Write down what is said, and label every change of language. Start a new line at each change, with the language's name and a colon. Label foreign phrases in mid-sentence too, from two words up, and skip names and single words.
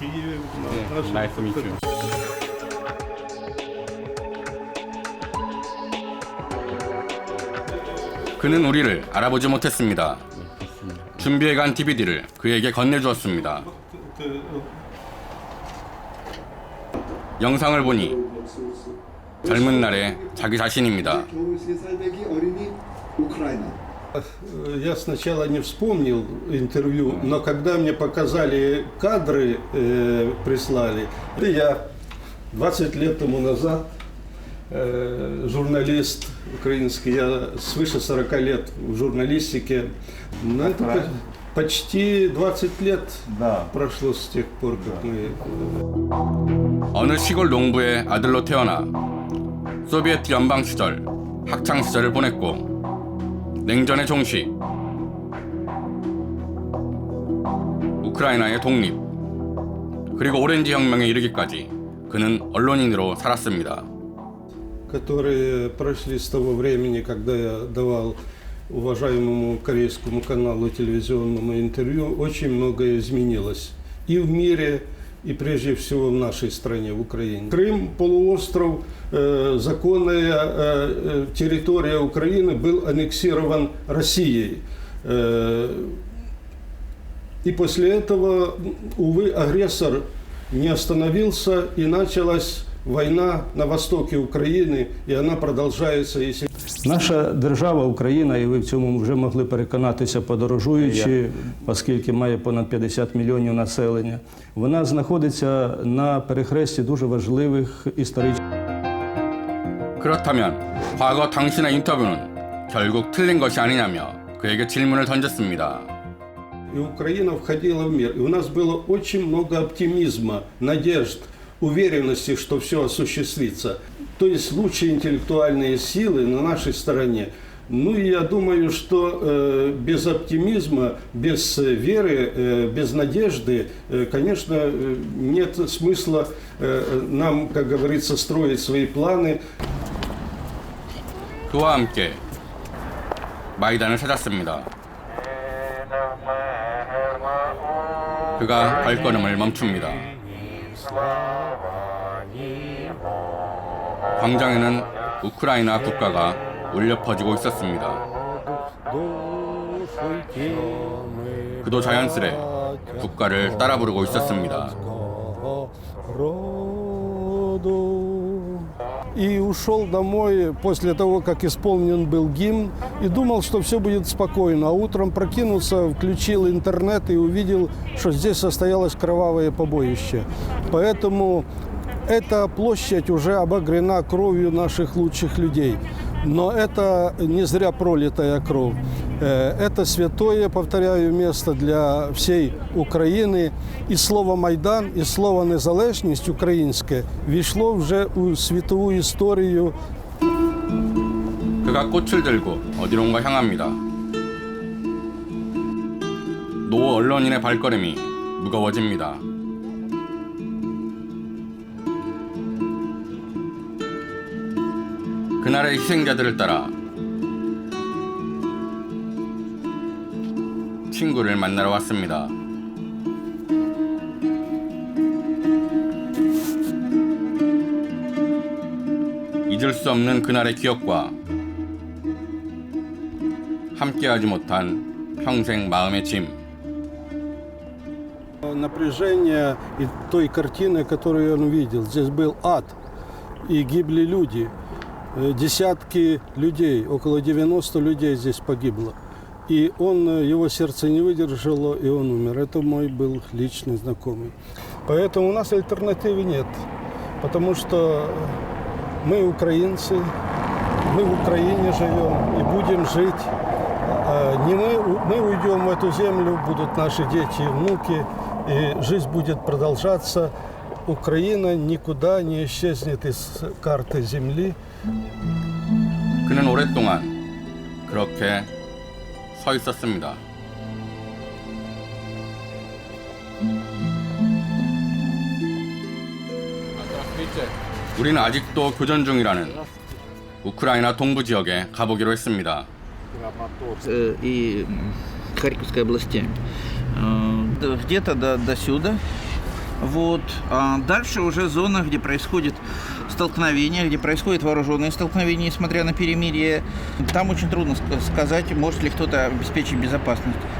Korean: 그는 우리를 알아보지 못했습니다. 준비해간 DVD를 그에게 건네주었습니다. 영상을 보니 젊은 날의 자기 자신입니다.
Russian: Я сначала не вспомнил интервью, но когда мне показали кадры, прислали, я 20 лет тому назад журналист украинский, я свыше 40 лет в журналистике, но это почти 20 лет прошло с тех пор, как мы...
Korean: 어느 시골 농부의 아들로 태어나 소비에트 연방 시절, 학창 시절을 보냈고 냉전의 종식, 우크라이나의 독립, 그리고 오렌지 혁명에 이르기까지 그는 언론인으로 살았습니다.
Russian: Которые прошли с того времени, когда я давал уважаемому корейскому каналу телевизионному интервью, очень многое изменилось и в мире, и прежде всего в нашей стране, в Украине. Крым, полуостров, законная территория Украины, был аннексирован Россией. И после этого, увы, агрессор не остановился, и началась война на востоке
Ukrainian: України, і вона продовжується. Наша держава, Україна, і ви в цьому вже могли переконатися, подорожуючи, оскільки має понад 50 мільйонів населення, вона знаходиться на перехресті дуже важливих історичних.
Korean: 그렇다면 과거 당신의 인터뷰는 결국 틀린 것이 아니냐며 그에게 질문을 던졌습니다.
Russian: И Украина входила в мир, и у нас было очень много оптимизма, надежд, уверенности, что все осуществится. То есть лучшие интеллектуальные силы на нашей стороне. Ну и я думаю, что без оптимизма, без веры, без надежды, конечно, нет смысла нам, как говорится, строить свои планы.
Korean: 그와 함께 마이단을 찾았습니다. 그가 발걸음을 멈춥니다. 광장에는 우크라이나 국가가 울려 퍼지고 있었습니다. 그도 자연스레 국가를 따라 부르고 있었습니다.
Russian: И ушел домой после того, как исполнен был гимн, и думал, что все будет спокойно. А утром прокинулся, включил интернет и увидел, что здесь состоялось кровавое побоище. Поэтому эта площадь уже обогрена кровью наших лучших людей. Но это не зря пролитая кровь. Это святое, повторяю, место для всей України.
Ukrainian: І слово «Майдан», і слово «незалежність» українське війшло вже у світову історію.
Korean: 그가 꽃을 들고 어디론가 향합니다. 노 언론인의 발걸음이 무거워집니다. 그날의 희생자들을 따라 친구를 만나러 왔습니다. 잊을 수 없는 그날의 기억과 함께하지 못한 평생 마음의 짐.
Russian: Напряжение и той картины, которую он видел. Здесь был ад, и гибли люди. Десятки людей, около 90 людей здесь погибло. И его сердце не выдержало, и он умер. Это мой был личный знакомый. Поэтому у нас альтернативы нет. Потому что мы украинцы, мы в Украине живем и будем жить Не мы уйдем в эту землю, будут наши дети и внуки, и жизнь будет продолжаться. Украина никуда не исчезнет из карты земли.
Korean: 그는 오랫동안 그렇게 서 있었습니다. 우리는 아직도 교전 중이라는 우크라이나 동부 지역에 가보기로 했습니다.
Russian: И Харьковской области. Где-то до сюда. Вот. А дальше уже зона, где происходит столкновение, где происходит вооруженное столкновение, несмотря на перемирие. Там очень трудно сказать, может ли кто-то обеспечить безопасность.